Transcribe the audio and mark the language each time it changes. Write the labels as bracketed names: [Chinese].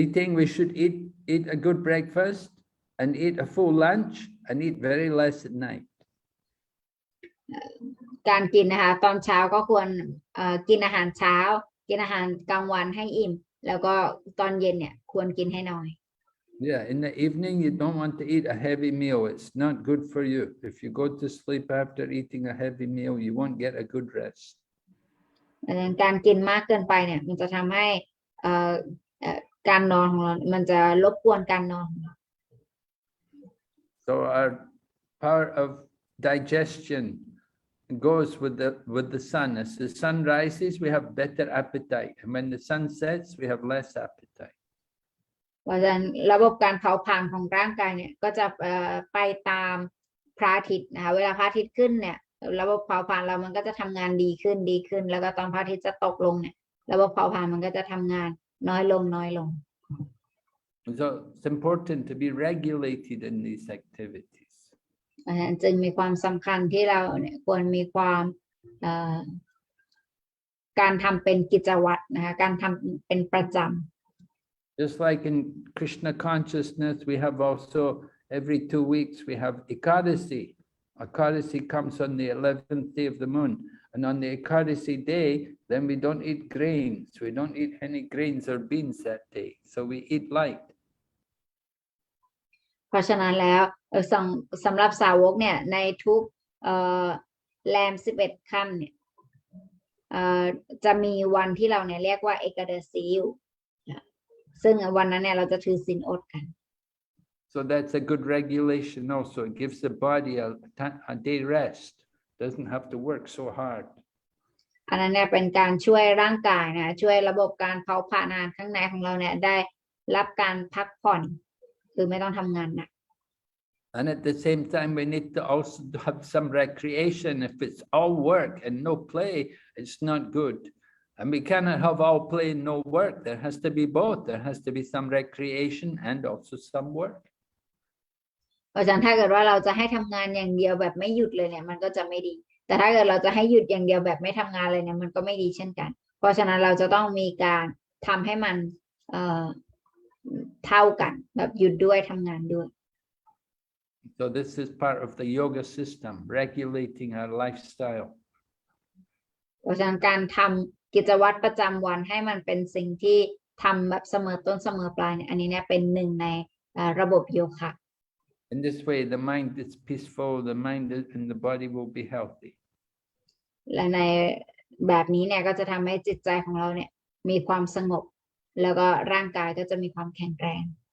[English] Eating, we should eat a good breakfast and eat a full lunch and eat very less at night. [Thai] การกินนะคะตอนเช้าก็ควรกินอาหารเช้ากินอาหารกลางวันให้อิ่มแล้วก็ตอนเย็นเนี่ยควรกินให้น้อย [English] Yeah, in the evening, you don't want to eat a heavy meal. It's not good for you. If you go to sleep after eating a heavy meal, you won't get a good rest. [Thai] การกินมากเกินไปเนี่ยมันจะทำให้การนอนของเรามันจะรบกวนการนอนของเรา [English] So our power of digestion goes with the sun. As the sun rises, we have better appetite. And when the sun sets, we have less appetite. [Thai] เพราะฉะนั้นระบบการเผาผลาญของร่างกายเนี่ยก็จะไปตามพระอาทิตย์นะคะเวลาพระอาทิตย์ขึ้นเนี่ยระบบเผาผลาญเรามันก็จะทำงานดีขึ้นแล้วก็ตอนพระอาทิตย์จะตกลงเนี่ยระบบเผาผลาญมันก็จะทำงานน้อยลง [English] So it's important to be regulated in these activities. [Thai] จึงมีความสำคัญที่เราเนี่ยควรมีความการทำเป็นกิจวัตรนะคะการทำเป็นประจำ [English] Just like in Krishna consciousness, we have also every 2 weeks we have Ekadasi. Ekadasi comes on the 11th day of the moon, and on the Ekadasi day, then we don't eat grains. We don't eat any grains or beans that day, so we eat light. [Thai] เพราะฉะนั้นแล้วสำหรับสาวกเนี่ยในทุกแรม11 ค่ำเนี่ยจะมีวันที่เราเนี่ยเรียกว่าเอกดาสีซึ่งวันนั้นเนี่ยเราจะถือศีลอดกัน [English] So that's a good regulation also. It gives the body a day rest. Doesn't have to work so hard. [Thai] อันนั้นเนี่ยเป็นการช่วยร่างกายนะช่วยระบบการเผาผลาญอาหารข้างในของเราเนี่ยได้รับการพักผ่อน คือไม่ต้องทำงานหนัก [English] And at the same time, we need to also have some recreation. If it's all work and no play, it's not good. And we cannot have all play and no work. There has to be both. There has to be some recreation and also some work. [Thai] เพราะฉะนั้นถ้าเกิดว่าเราจะให้ทำงานอย่างเดียวแบบไม่หยุดเลยเนี่ยมันก็จะไม่ดีแต่ถ้าเกิดเราจะให้หยุดอย่างเดียวแบบไม่ทำงานเลยเนี่ยมันก็ไม่ดีเช่นกันเพราะฉะนั้นเราจะต้องมีการทำให้มันเท่ากันแบบหยุดด้วยทำงานด้วย [English] So this is part of the yoga system, regulating our lifestyle. [Thai] เพราะฉะนั้นการทำกิจวัตรประจำวันให้มันเป็นสิ่งที่ทำแบบเสมอต้นเสมอปลายเนี่ยอันนี้เนี่ยเป็นหนึ่งในระบบโยคะ [English] In this way, the mind is peaceful, the mind and the body will be healthy. [Thai] และในแบบนี้เนี่ยก็จะทำให้จิตใจของเราเนี่ยมีความสงบแล้วก็ร่างกายก็จะมีความแข็งแรง